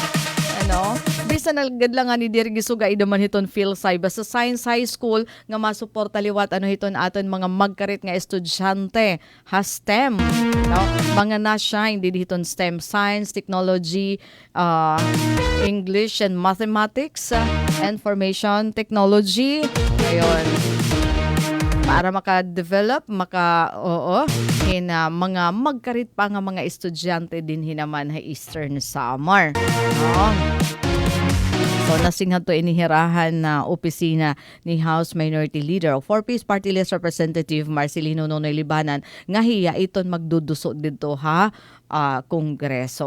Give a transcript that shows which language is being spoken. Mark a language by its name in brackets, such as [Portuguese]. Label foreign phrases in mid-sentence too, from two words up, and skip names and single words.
[Waray] Bisa nalagad lang nga ni Diri Gisuga idaman hiton Philsci basta Science High School nga masuporta liwat hiton aton mga magkarit nga estudyante ha STEM. Mga na-shine din hiton [English] STEM, Science, Technology, English and Mathematics, Information Technology. [Waray] Ayun. Para maka-develop, mga magkarit pa nga mga estudyante din hinaman ha Eastern Samar. So nasinghan to inihirahan na opisina ni [English] House Minority Leader [Waray] o 4-piece [English] Party List Representative [Waray] Marcelino Nonoy Libanan nga hiya iton magduduso dito ha kongreso.